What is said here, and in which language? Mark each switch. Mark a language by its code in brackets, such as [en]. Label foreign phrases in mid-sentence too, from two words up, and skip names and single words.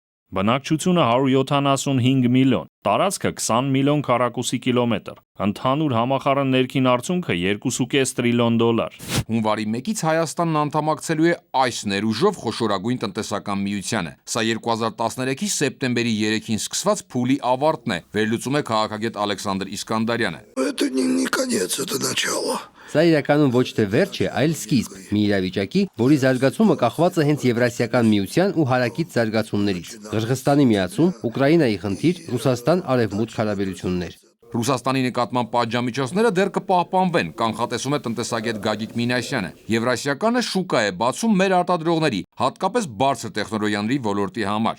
[hy] Բնակչությունը 175 միլիոն, տարածքը 20 միլիոն քառակուսի կիլոմետր, ընդհանուր համախառն ներքին արդյունքը 2.5 տրիլիոն դոլար։ Հունվարի 1-ից Հայաստանն անդամակցելու է այս ներուժով խոշորագույն տնտեսական միությանը։ Սա 2013-ի սեպտեմբերի 3-ին սկսված փուլի ավարտն է, վերլուծում է քաղաքագետ Ալեքսանդր Իսկանդարյանը։ [ru] Это не конец, это начало. [hy] Սա իրականում ոչ թե վերջ է, այլ սկիզբ մի իրավիճակի, որի զարգացումը կախված է հենց Եվրասիական միության ու հարակից զարգացումներից։ Ղրղստանի միացում, Ուկրաինայի խնդիր, Ռուսաստան-Արևմուտք հարաբերություններ։ Ռուսաստանի նկատմամբ պատժամիջոցները դեռ կպահպանվեն, կանխատեսում է տնտեսագետ Գագիկ Մինասյանը։ Եվրասիականը շուկա է բացում մեր արտադրողների, հատկապես բարձր տեխնոլոգիաների ոլորտի համար։